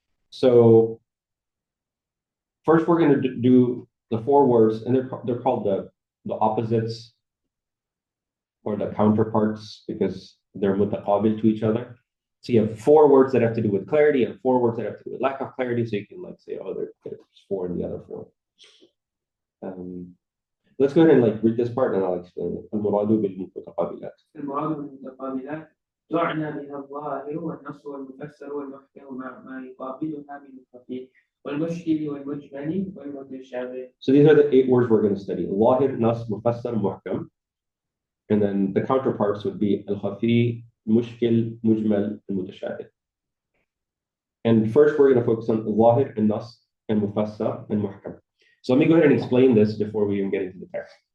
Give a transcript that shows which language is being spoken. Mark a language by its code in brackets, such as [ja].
[en] So first we're going to do the 4 words, and they're called the opposites or the counterparts because they're mutaqabil to each other. So you have 4 words that have to do with clarity and 4 words that have to do with lack of clarity. So you can like say, oh, there's 4 in the other 4. Let's go ahead and like read this part and I'll explain it. [ar] المراد بالمتقابلات. المراد بالمتقابلات تعنى بها الظاهر والنص والمفسر والمحكم مع ما يقابلها من الخفي والمشكل والمجمل والمتشابه. [en] So these are the 8 words we're going to study. ظاهر, nas, mufassar, muhkam. And then the counterparts would be al-khafi, mushkil, mujmal, and mutashabih. And first we're going to focus on ظاهر and nas and mufassar and muhkam. So let me go ahead and explain this before we even get into the text.